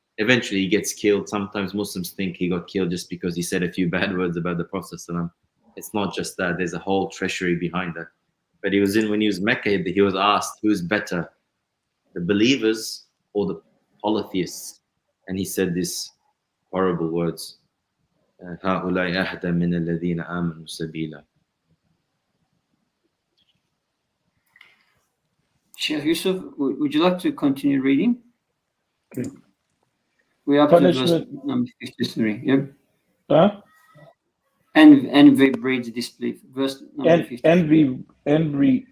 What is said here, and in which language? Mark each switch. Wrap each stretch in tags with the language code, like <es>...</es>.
<en>Eventually he gets killed. Sometimes Muslims think he got killed just because he said a few bad words about the Prophet. It's not just that, there's a whole treachery behind that. But when he was Mecca, he was asked, who's better, the believers or the polytheists? And he said these horrible words.</en> <ar>هؤلاء أهدى من الذين آمنوا سبيلا.</ar> <en>Sheikh Yusuf, would you like to continue reading? Okay. We're up to verse Punishment. number 53. Yep. Huh? Envy breeds disbelief. Verse number 53.</en>